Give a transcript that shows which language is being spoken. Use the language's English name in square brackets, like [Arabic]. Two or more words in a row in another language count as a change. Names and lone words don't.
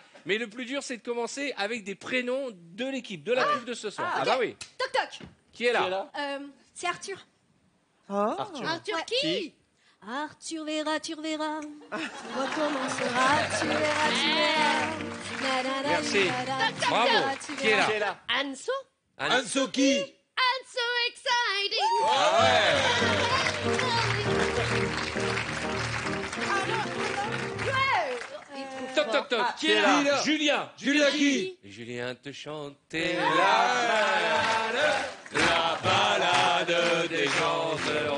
[French] Mais le plus dur, c'est de commencer avec des prénoms de l'équipe, de la troupe de ce soir. Ah bah oui. Toc toc. Qui est là? C'est Arthur. Oh. Arthur qui? Arthur verra, tu verras. Tu recommenceras, tu verras, tu verras. Na, na, na, Merci. na, na, na, Bravo. na, tu Qui est verras. là? Anso? Anso qui? [English] I'm so exciting! [French] Toc, toc, toc. Qui est Qui, là? là? Julien. Julien qui? Et Julien te chantait La balade des gens heureux.